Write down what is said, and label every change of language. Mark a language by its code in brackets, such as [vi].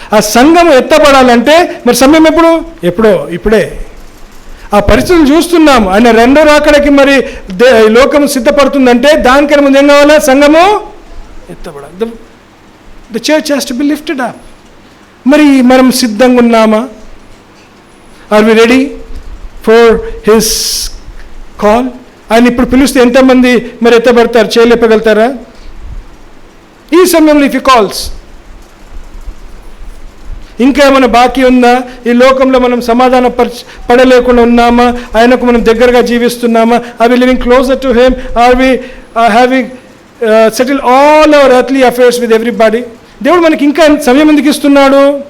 [te] ఆ సంఘము ఎత్తబడాలంటే మరి సమయం ఇప్పుడే. ఆ పరిస్థితులు చూస్తున్నాము. ఆయన రెండో రాకడకి మరి లోకము సిద్ధపడుతుందంటే దానికన్నా ముందు ఏం కావాలా, సంఘము ఎత్తబడాలి. [en] The church has to be lifted up. [te] మరి మనం సిద్ధంగా ఉన్నామా? [en] Are we ready for his call? [te] ఆయన ఇప్పుడు పిలిస్తే ఎంతమంది మరి ఎత్తబడతారు, చేయలేపగలుగుతారా? ఈ సమయంలో [en] if he calls, [te] ఇంకా ఏమైనా బాకీ ఉందా? ఈ లోకంలో మనం సమాధాన పడలేకుండా ఉన్నామా? ఆయనకు మనం దగ్గరగా జీవిస్తున్నామా? [en] Are we living closer to him? Are we having settle all our earthly affairs with everybody? [te] దేవుడు మనకి ఇంకా సమయం ఎందుకు ఇస్తున్నాడు?